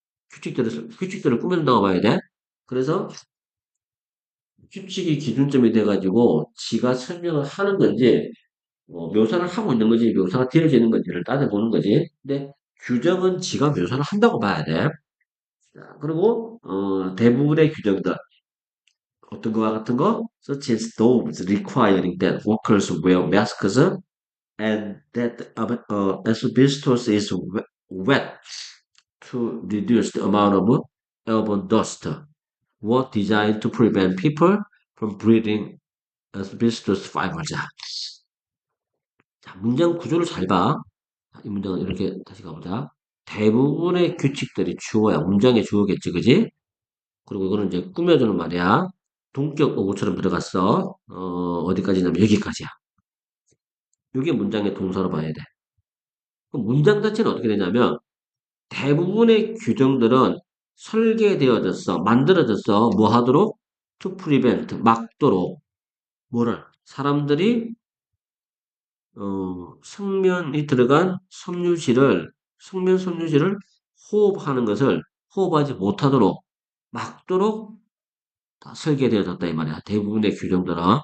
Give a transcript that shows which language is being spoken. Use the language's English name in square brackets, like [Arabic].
[Korean] 규칙들을 꾸며준다고 봐야 돼. 그래서 규칙이 기준점이 돼가지고 지가 설명을 하는 건지 묘사를 하고 있는 건지 묘사가 되어지는 건지를 따져보는 거지. 근데 규정은 지가 묘사를 한다고 봐야 돼. 자, 그리고 대부분의 규정들 어떤 거와 같은 거 [English] such as those requiring that workers wear masks and that asbestos is wet to reduce the amount of airborne dust were designed to prevent people from breathing asbestos fibers. [Korean] 자, 문장 구조를 잘 봐. 이 문장은 이렇게 다시 가보자. 대부분의 규칙들이 주어야. 문장의 주어겠지, 그지? 그리고 이거는 이제 꾸며주는 말이야. 동격 어구처럼 들어갔어. 어디까지냐면 여기까지야. 이게 문장의 동사로 봐야 돼. 그럼 문장 자체는 어떻게 되냐면 대부분의 규정들은 설계되어졌어. 만들어졌어. 뭐 하도록? [English] To prevent, [Korean] 막도록. 뭐를? 사람들이 성면이 들어간 성면 섬유질을 호흡하는 것을 호흡하지 못하도록 막도록 다 설계되어졌다 이 말이야. 대부분의 규정들은.